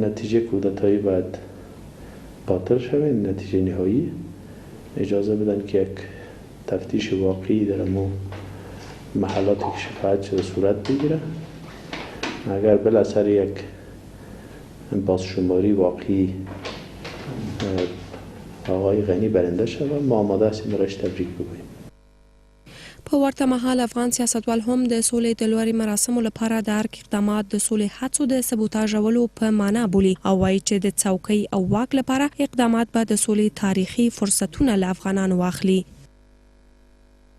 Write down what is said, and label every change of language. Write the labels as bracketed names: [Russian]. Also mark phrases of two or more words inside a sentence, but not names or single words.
[Persian] نتیجه کودتایی باید باطل شود، نتیجه نهایی اجازه بدن که یک تفتیش واقعی در امو محلاتی که شفاعت شده صورت بگیره. اگر بالاخره یک بازشماری واقعی آقای غنی برنده شود ما آماده هستیم برایش تبریک بگوییم. [Pashto] په ورته مهال افغان سیاستوال هم د سولې د لوړې مراسمو لپاره د هر اقدامات د سولې هڅو د سبوتاژولو په معنا بولي او وایي چې د څوکۍ او واک لپاره اقدامات به د سولې تاریخي فرصتونه له افغانانو واخلي.